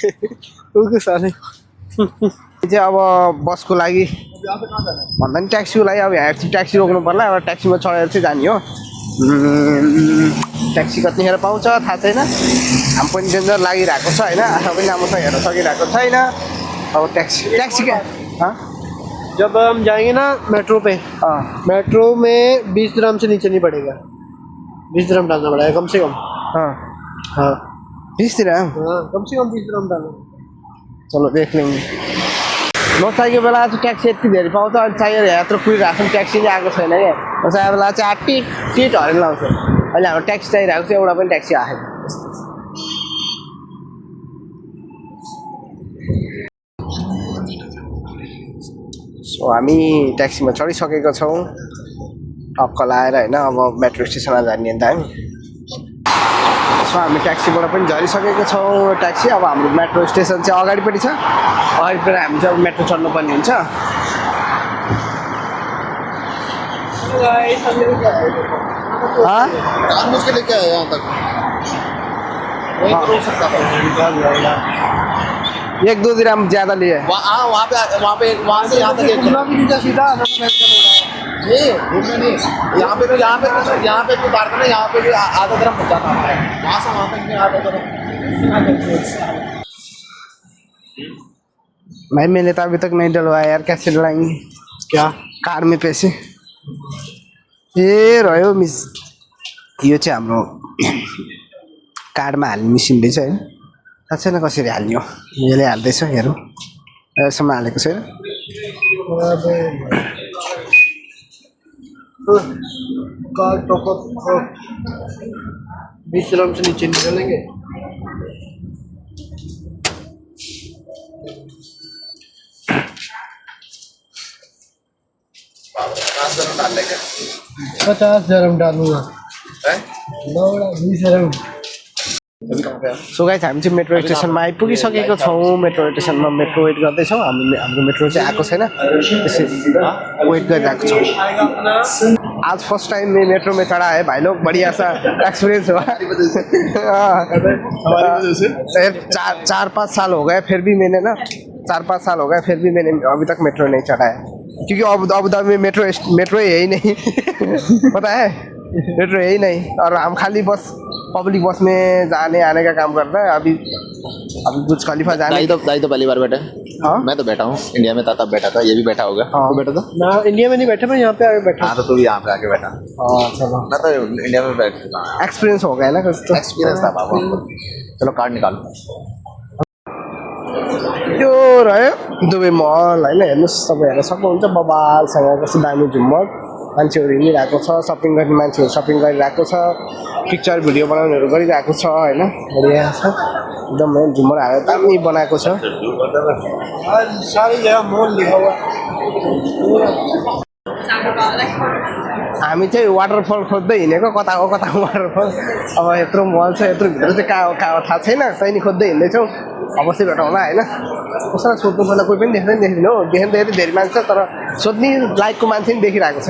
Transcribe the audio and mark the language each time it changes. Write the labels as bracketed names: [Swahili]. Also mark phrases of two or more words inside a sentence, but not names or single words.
[Nepali] चाहिँ अब बसको लागि भन्दा नि ट्याक्सीको लागि अब यहाँ ट्याक्सी रोक्नु पर्ला। अब ट्याक्सीमा चढेर चाहिँ जाने हो। ट्याक्सी कतिखेर पाउँछ थाहा छैन। हाम पनि डेन्जर लागिरहेको छ हैन। आशा पनि राम्रोसँग हेर्न सकिरहेको छैन। अब ट्याक्सी क्या [Hindi] जब हम जाएंगे ना मेट्रो पे, मेट्रो में 20 दिरहम से नीचे नहीं पड़ेगा। 20 दिरहम डालना पड़ेगा कम से कम। हाँ 20 दिरहम कम से कम 20 दिरहम डालना। चलो देख लेंगे। [Nepali] नचाहिएको बेला चाहिँ ट्याक्सी यति धेरै पाउँछ। अनि चाहिएर यत्रो कुरिरहेको छ ट्याक्सी चाहिँ आएको छैन क्या। नचाहिएको बेला चाहिँ टिट हरेन लाउँछ। अहिले हाम्रो ट्याक्सी चाहिरहेको छ एउटा पनि ट्याक्सी आएन। सो हामी ट्याक्सीमा चढिसकेको छौँ टक्क लाएर हैन। अब [English] metro stationमा [Nepali] जाने त हामी। सो हामी ट्याक्सीबाट पनि झरिसकेको छौँ। ट्याक्सी अब हाम्रो [English] metro station [Nepali] चाहिँ अगाडिपट्टि छ। अगाडिपट्टि हामी चाहिँ अब मेट्रो चढ्नुपर्ने हुन्छ। [Hindi] एक दो दिरहम ज्यादा लिए वहाँ से यहाँ तक सीधा यहाँ पे भी उतारते ना। यहाँ पे भी आधा दिरहम पहुँचाना है। वहाँ से वहाँ तक आधा दिरहम। भाई मैंने तो अभी तक नहीं डलवाया यार। कैसे डलाएंगे क्या कार में पैसे? [Nepali] ए रह्यो मिस यो चाहिँ हाम्रो कार्डमा हाल्ने मिसिन रहेछ हैन। थाहा छैन कसरी हाल्ने हो। यसले हाल्दैछ हेरौँ। यसमा हालेको छैन। [English] card top-up [Hindi] 20 दिरहम से नीचे नहीं चलेंगे। डाल्दै 50 दिरहम डालूंगा। 20 दिरहम। [English] so guys [Nepali] हामी चाहिँ [English] metro stationमा [Nepali] आइपुगिसकेको छौँ। [English] metro stationमा metro wait [Nepali] गर्दैछौँ। हाम्रो मेट्रो चाहिँ आएको छैन। त्यसै वेट गरिरहेको छौँ। [Hindi] आज [English] first time [Hindi] मैं मेट्रो में चढ़ा है भाई लोग। बढ़िया सा एक्सपीरियंस हुआ। 4-5 साल हो गए फिर भी मैंने ना 4-5 साल हो गए फिर भी मैंने अभी तक मेट्रो नहीं चढ़ा है। क्योंकि अबू धाबी में मेट्रो है ही नहीं। पता है मेट्रो है ही नहीं। और हम खाली बस [English] public bus [Hindi] में जाने आने का काम करता है। अभी बुर्ज खलीफा जाने दाई तो पहली बार बैठा। मैं तो बैठा हूँ। इंडिया में था तब बैठा था। ये भी बैठा होगा। हाँ। तो बैठा था ना इंडिया में नहीं बैठा। मैं यहाँ पे आके बैठा। हाँ तो तू भी यहाँ पे आके बैठा। चलो मैं तो इंडिया में बैठ चुका। एक्सपीरियंस हो गया ना कुछ तो। एक्सपीरियंस था बाबा। चलो कार्ड निकालो। [Nepali] यो रह्यो दुबई मल हैन। हेर्नुहोस् तपाईँ हेर्न सक्नुहुन्छ बबालसँग कस्तो दामी झुम्मर। मान्छेहरू हिँडिरहेको छ। सपिङ गर्ने मान्छेहरू सपिङ गरिरहेको छ। [English] picture video [Nepali] बनाउनेहरू गरिरहेको छ हैन। बढिया छ एकदम झुम्मर हालेर दामी बनाएको छ। [Hindi] सारी जगह मॉल लिखा हुआ। [Nepali] हामी चाहिँ वाटरफल खोज्दै हिँडेको। कता हो वाटरफल। अब यत्रो मल छ यत्रो भित्र चाहिँ कहाँ हो थाहा छैन। त्यही खोज्दै हिँड्दैछौँ। अवश्य भेटौँला हैन। कसैलाई सोध्नु पर्दा कोही पनि देख्दैन हो। देख्न त यति धेरै मान्छे छ तर सोध्ने लाइकको मान्छे पनि देखिरहेको छैन।